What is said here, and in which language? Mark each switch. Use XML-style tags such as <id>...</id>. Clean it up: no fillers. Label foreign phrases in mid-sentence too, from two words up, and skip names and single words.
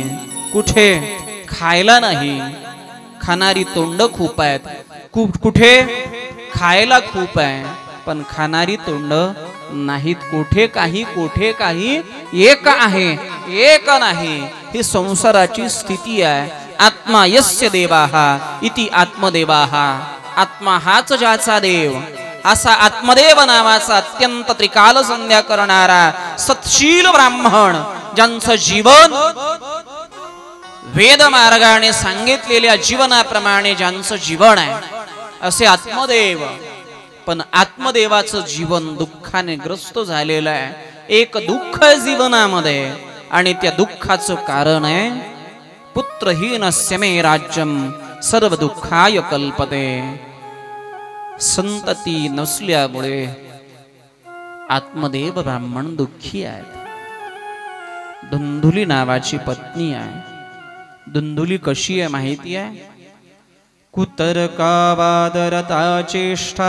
<mr>कुठे खायला नाही, खाणारी तोंड खूप आहेत. कुठे खायला खूप आहे पण खाणारी तोंड नाहीत. कुठे काही एक आहे, एक नाही. ही संसाराची स्थिती आहे.</mr> <sa>आत्मा यस्य देवाः इति आत्मदेवाः.</sa> <mr>आत्मा हाच ज्याचा देव, असा आत्मदेव नावाचा अत्यंत त्रिकाल संध्या करणारा सत्शील ब्राह्मण, ज्यांचं जीवन वेद मार्गाने सांगितलेल्या जीवनाप्रमाणे ज्यांचं जीवन आहे, असे आत्मदेव. पण आत्मदेवाचं जीवन दुःखाने ग्रस्त झालेलं आहे. एक दुःख जीवनामध्ये, आणि त्या दुःखाचं कारण आहे</mr> <sa>पुत्रहीनस्य मे राज्यम सर्व दुःखाय कल्पते.</sa> <mr>संतती नसल्यामुळे आत्मदेव ब्राह्मण दुःखी आहेत. धुंधुली नावाची पत्नी आहे. धुंधुली कशी आहे माहिती आहे?</mr> <sa>कुतर्कावादरता चेष्टा.</sa>